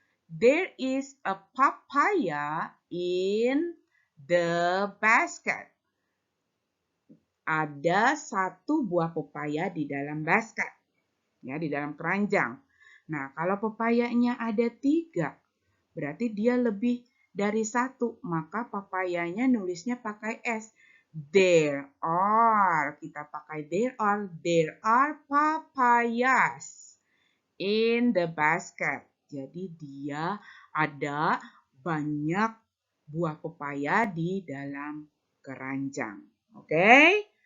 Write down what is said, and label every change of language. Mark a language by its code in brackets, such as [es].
[en] There is a papaya in the basket. [id] Ada 1 buah pepaya di dalam basket. Ya, di dalam keranjang. Nah, kalau pepayanya ada 3, berarti dia lebih dari 1, maka papayanya nulisnya pakai S. [en] There are, [id] kita pakai [en] there are papayas in the basket. [id] Jadi dia ada banyak buah pepaya di dalam keranjang. Oke?